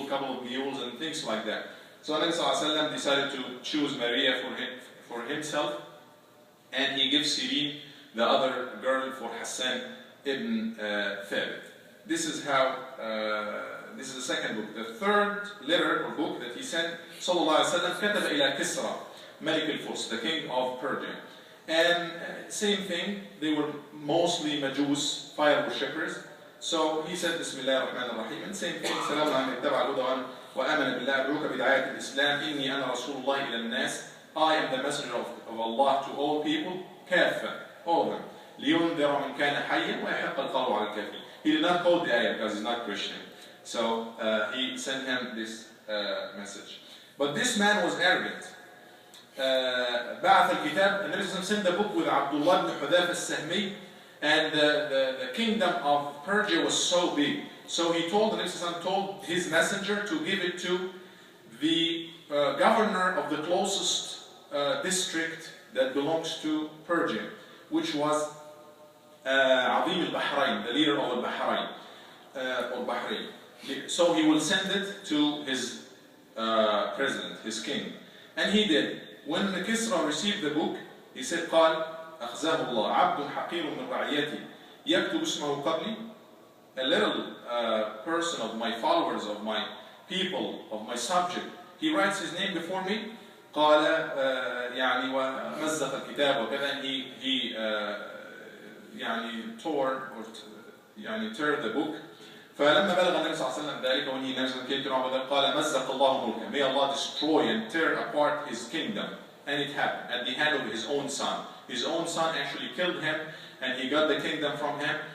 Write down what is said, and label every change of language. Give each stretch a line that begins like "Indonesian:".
English: people, a couple of mules, and things like that. So Nabi ﷺ decided to choose Maria for himself, and he gives Sirin, the other girl, for Hassan ibn Thabit. This is how, this is the second book. The third letter or book that he sent, sallallahu alaihi wasallam,
Arabic: كتب إلى كسرى,
English: Malik al-Furs, the king of Persia. And same thing, they were mostly Majus, fire worshippers. So he said, Bismillah ar-Rahman ar-Rahim, and same thing,
Arabic: سلام على من اتبع الهدى وآمن بالله أدعوك بدعاية الإسلام إني أنا رسول الله إلى الناس.
English: I am the messenger of Allah to all people, كافة, all of them.
Arabic: لينذر من كان حيا ويحق القول على الكافرين.
English: He did not quote the ayah because he's not Christian. So he sent him this message. But this man was arrogant.
Arabic: بعث الكتاب,
English: and Nabi sent the book with Abdullah ibn Hudhaf al-Sahmi, and the kingdom of Persia was so big. So he told, the Nabi told his messenger to give it to the governor of the closest district that belongs to Persia, which was Azim al-Bahrain, the leader of al-Bahrain, or Bahrain. So he will send it to his president, his king. And he did. When Kisra received the book, he said,
Arabic: قال أخزاه الله عبد حقير من رعيتي يكتب اسمه قبلي.
English: A little person of my followers, of my people, of my subject, he writes his name before me.
Arabic: قال يعني ومزق الكتاب وكذا.
English: And he يعني tore or يعني tear the book.
Arabic: فلما بلغ النبي صلى الله عليه وسلم ذلك,
English: when he came to Ramadan,
Arabic: قال مزق الله ملكه.
English: May Allah destroy and tear apart his kingdom. And it happened at the hand of his own son. His own son actually killed him, and he got the kingdom from him.